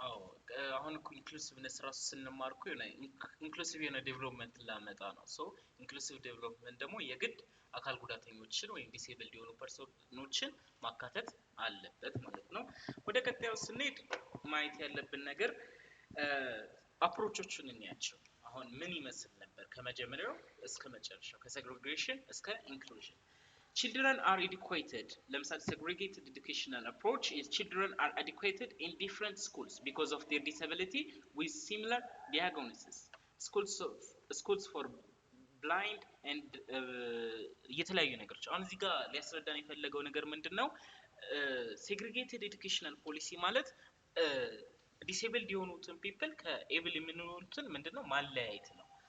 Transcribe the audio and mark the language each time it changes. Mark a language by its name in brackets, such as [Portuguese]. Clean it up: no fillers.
[Amharic] አዎ አሁን ኢንክሉሲቭነስ ራሱ ስንማርኩ የሆነ ኢንክሉሲቭ የሆነ ዴቨሎፕመንት ላመጣ ነው ሶ ኢንክሉሲቭ ዴቨሎፕመንት ደግሞ የግድ አካል ጉዳተኞችን ወይም ዲሴብልድ የሆኑ ፐርሰኖችን ማካተት አለበት ማለት ነው ወደ ቀጣዩ ስንሄድ ማየት ያለብን ነገር አፕሮቾቹን እንያቸው አሁን ምን ይመስል ነበር ከመጀመሪያው እስከ መጨረሻው ከሴግሪጌሽን እስከ ኢንክሉዥን [English] Children are educated. Lemsal segregated educational approach is children are educated in different schools because of their disability with similar diagnoses. Schools for blind and [Amharic] የተለያዩ ነገሮች አሁን እዚህ ጋር ሊያስረዳን የፈለገው ነገር ምንድነው [English] segregated educational policy [Amharic] ማለት disabled የሆኑትን people ከable የሚሆኑትን ምንድነው ማለያየት ነው